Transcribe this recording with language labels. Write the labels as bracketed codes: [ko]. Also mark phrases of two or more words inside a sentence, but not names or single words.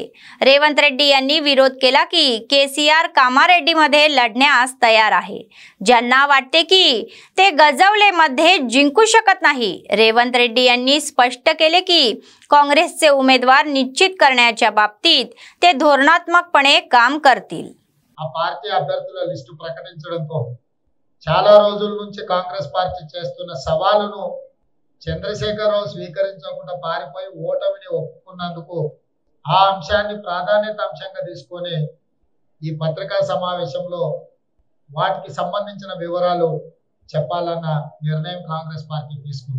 [mr] रेवंत रेड्डी यांनी विरोध केला की केसीआर कामारेड्डीमध्ये लढण्यास तयार आहे. ज्यांना वाटते की ते गजवलेमध्ये जिंकू शकत नाही. रेवंत रेड्डी यांनी स्पष्ट केले की काँग्रेसचे उमेदवार निश्चित करण्याच्या बाबतीत ते धोरणात्मकपणे काम करतील. [te] ఆ పార్టీ అభ్యర్థుల లిస్టు ప్రకటించడంతో చాలా రోజుల నుంచి కాంగ్రెస్ పార్టీ చేస్తున్న సవాలును చంద్రశేఖరరావు స్వీకరించకుండా పారిపోయి ఓటమిని ఒప్పుకున్నందుకు ఆ అంశాన్ని ప్రాధాన్యత అంశంగా తీసుకొని ఈ పత్రికా సమావేశంలో వాటికి సంబంధించిన వివరాలు చెప్పాలన్న నిర్ణయం కాంగ్రెస్ పార్టీ తీసుకుంది.